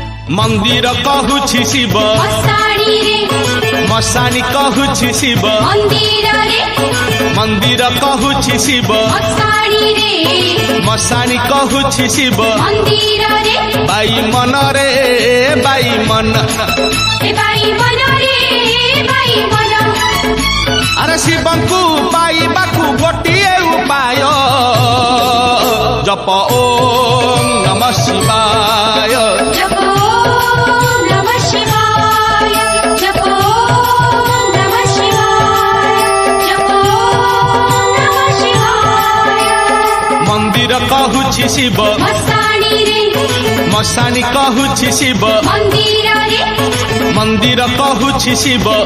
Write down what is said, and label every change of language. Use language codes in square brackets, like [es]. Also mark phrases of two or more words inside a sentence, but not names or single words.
[or] ମନ୍ଦିର କହୁଛି ଶିବ ମଶାଣି କହୁଛି ଶିବ ମନ୍ଦିର କହୁଛି ଶିବ ମଶାଣି କହୁଛି ଶିବ ବାଇ ମନ ରେ ବାଇ ମନ ଅରେ ଶିବଙ୍କୁ ପାଇବାକୁ ଗୋଟିଏ ଉପାୟ ଜପ [sa] ओम नमः शिवाय [or] ମନ୍ଦିର କହୁଛି ଶିବ ମଶାଣି କହୁଛି ଶିବ ମନ୍ଦିର କହୁଛି ଶିବ